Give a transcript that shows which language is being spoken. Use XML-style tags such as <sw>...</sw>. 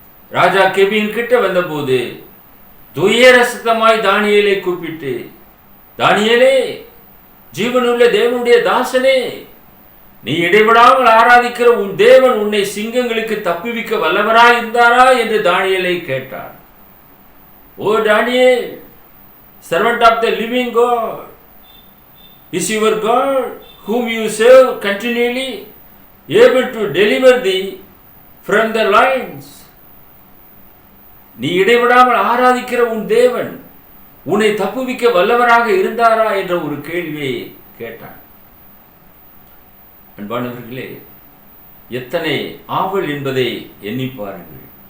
<ta>ராஜா கெபியின் கிட்ட வந்தபோது துயர சத்தமாய் தானியேலை கூப்பிட்டு, தானியேலே, ஜீவனுள்ள தேவனுடைய தாசனே, நீ இடைவிடாமல் ஆராதிக்கிற உன் தேவன் உன்னை சிங்கங்களுக்கு தப்புவிக்க வல்லவராய் இருந்தாரா என்று தானியேலை கேட்டான்.</ta> <en>O Daniel, servant of the living God, is your God whom you serve continually able to deliver thee from the lions?</en> <ta>நீ இடைவிடாமல் ஆராதிக்கிற உன் தேவன் உன்னை தப்புவிக்க வல்லவராக இருந்தாரா என்ற ஒரு கேள்வியை கேட்டான். அன்பானவர்களே, எத்தனை ஆவல் என்பதை எண்ணி பாருங்கள்.</ta>